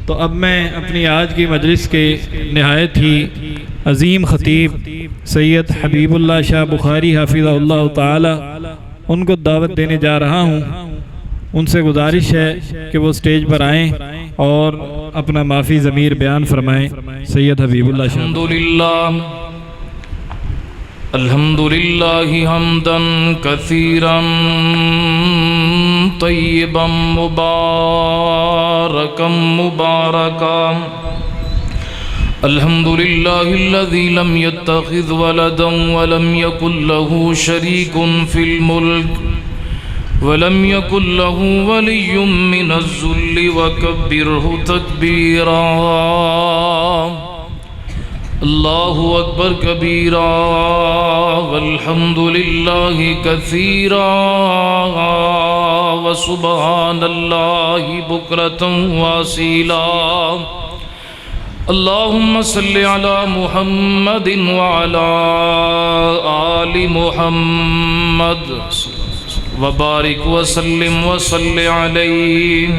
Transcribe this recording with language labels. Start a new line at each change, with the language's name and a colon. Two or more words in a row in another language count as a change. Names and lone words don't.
Urdu: تو اب میں اپنی آج کی مجلس کے نہایت ہی عظیم خطیب سید حبیب اللہ شاہ بخاری
Arabic: حافظہ اللہ تعالی
Urdu: ان کو دعوت دینے جا رہا ہوں۔ ان سے گزارش ہے کہ وہ سٹیج پر آئیں اور اپنا معافی ضمیر بیان فرمائیں۔ سید حبیب اللہ شاہ۔
Arabic: الحمدللہ حمدا کثیرا طیبا مبارکا الحمدللہ الذی لم يتخذ ولدا ولم یکن له شریک فی الملک ولم یکن له ولی من الذل وکبرہ تکبیرا۔ اللہ اکبر کبیرا والحمد للہ کثیرا وسبحان اللہ بکرۃ واصیلا۔ اللہم صلی علی محمد وعلی آل محمد وبارک وسلم وصلی علیہ۔